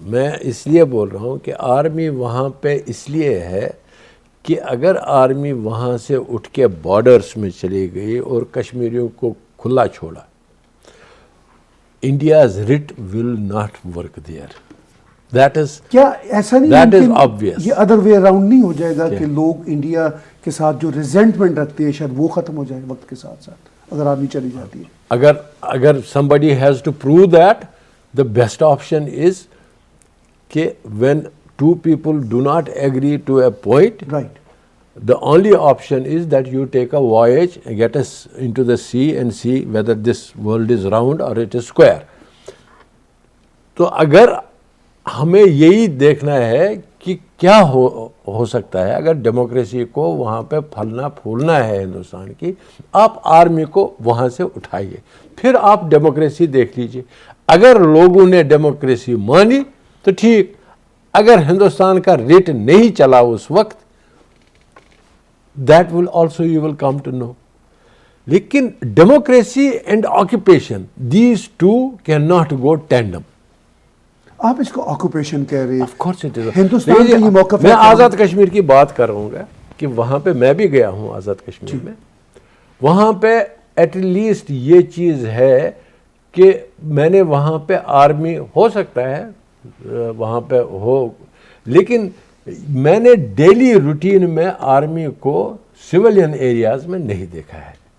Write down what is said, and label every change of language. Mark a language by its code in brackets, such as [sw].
[ur] میں اس لیے بول رہا ہوں کہ آرمی وہاں پہ اس لیے ہے کہ اگر آرمی وہاں سے اٹھ کے بارڈرز میں چلی گئی اور کشمیریوں کو کھلا چھوڑا, [en] India's writ will not work there. That is, [ur] کیا ایسا نہیں [en] that is [ur] ممکن [en] obvious. [ur] یہ [en] other way around [ur] نہیں ہو جائے گا کہ لوگ انڈیا کے ساتھ جو ریزنٹمنٹ رکھتے ہیں شاید وہ ختم ہو جائے وقت کے ساتھ ساتھ اگر آرمی چلی جاتی ہے؟ [en] اگر somebody has to prove that, the best option is کہ when two people do not agree to a point, right, the only option is that you take a voyage and get us into the sea and see whether this world is round or it is square. [ur] تو اگر ہمیں یہی دیکھنا ہے کہ کیا ہو سکتا ہے اگر ڈیموکریسی کو وہاں پہ پھلنا پھولنا ہے ہندوستان کی, آپ آرمی کو وہاں سے اٹھائیے, پھر آپ ڈیموکریسی دیکھ لیجئے. اگر لوگوں نے ڈیموکریسی مانی تو ٹھیک, اگر ہندوستان کا ریٹ نہیں چلا اس وقت, [en] that will also you will come to know. لیکن democracy and occupation, these two cannot go tandem. [ur] آپ اس کو آکوپیشن کہہ رہے ہیں. [en] Of course it is. [ur] Hindustan کا یہ موقف ہے. میں آزاد کشمیر کی بات کر رہا ہوں گا کہ وہاں پہ میں بھی گیا ہوں آزاد کشمیر میں. وہاں پہ ایٹ لیسٹ یہ چیز ہے کہ میں نے وہاں پہ آرمی ہو سکتا ہے وہاں پہ ہو, لیکن میں نے ڈیلی روٹین میں آرمی کو سویلین ایریاز میں نہیں دیکھا ہے.